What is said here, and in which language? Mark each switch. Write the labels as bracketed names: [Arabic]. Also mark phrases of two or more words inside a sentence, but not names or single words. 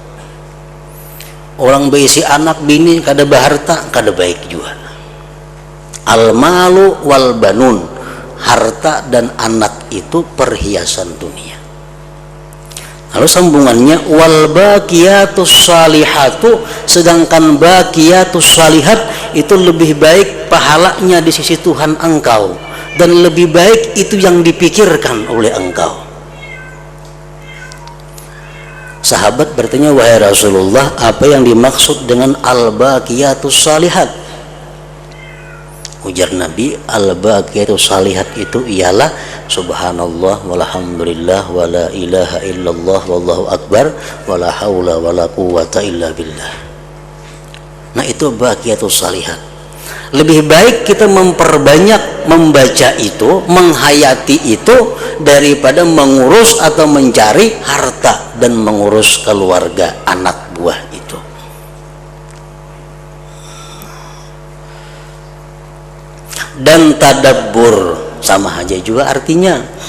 [Banjar] Orang berisi anak bini kada berharta kada baik juga. [Arabic] المال والبنون, [Indonesian] harta dan anak itu perhiasan dunia. Lalu sambungannya [Arabic] والباقيات الصالحات, [Indonesian] sedangkan [Arabic] الباقيات الصالحات [Indonesian] itu lebih baik pahalanya di sisi Tuhan engkau, dan lebih baik itu yang dipikirkan oleh engkau. Sahabat bertanya, wahai Rasulullah, apa yang dimaksud dengan [Arabic] الباقيات الصالحات? [Indonesian] Ujar Nabi, [Arabic] الباقيات الصالحات [Indonesian] itu ialah [Arabic] سبحان الله والحمد لله ولا إله إلا الله والله أكبر ولا حول ولا قوة إلا بالله. [Indonesian] Nah, itu [Arabic] الباقيات الصالحات. [Indonesian] Lebih baik kita memperbanyak membaca itu, menghayati itu, daripada mengurus atau mencari harta dan mengurus keluarga anak buah itu. Dan tadabbur sama aja juga artinya.